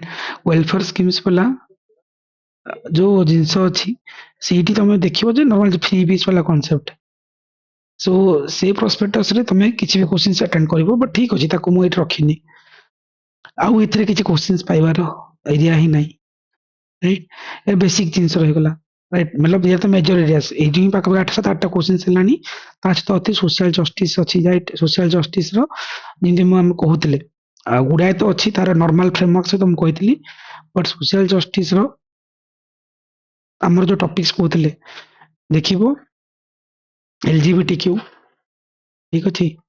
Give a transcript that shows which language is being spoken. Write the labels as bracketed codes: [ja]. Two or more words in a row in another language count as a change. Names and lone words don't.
[en] welfare schemes [or] ବାଲା ଯୋଉ ଜିନିଷ ଅଛି, ସେଇଠି ତମେ ଦେଖିବ ଯେ [en] normal freebies [or] ବାଲା କନସେପ୍ଟ। ସୋ ସେ ପ୍ରସ୍ପେକ୍ଟସ ରେ ତମେ କିଛି ବି [en] questions attend [or] କରିବ, ବଟ ଠିକ ଅଛି, ତାକୁ ମୁଁ ଏଇଠି ରଖିନି। ଆଉ ଏଥିରେ କିଛି କ୍ୱେଶ୍ଚିନ୍ସ ପାଇବାର ଏରିଆ ହିଁ ନାହିଁ, ରାଇଟ। ଏ ବେସିକ ଜିନିଷ ରହିଗଲା, ରାଇଟ, [hi] मतलब ये तो [en] major areas, [or] ଏଇଠି ହିଁ ପାଖାପାଖି 8-7-8ଟା କ୍ୱେଶ୍ଚିନ୍ସ ହେଲାଣି। ତା ସହିତ ଅତି [en] social justice [or] ଅଛି, ରାଇଟ। [en] social justice [or] ର ଯେମିତି ମୁଁ ଆମେ କହୁଥିଲେ ଆଉ ଗୁଡାଏ ତ ଅଛି, ତାର [en] normal framework [or] ସହିତ ମୁଁ କହିଥିଲି, ବଟ [en] social justice [or] ର ଆମର ଯୋଉ ଟପିକ୍ସ କହୁଥିଲେ, ଦେଖିବ LGBTQ, ଠିକ ଅଛି।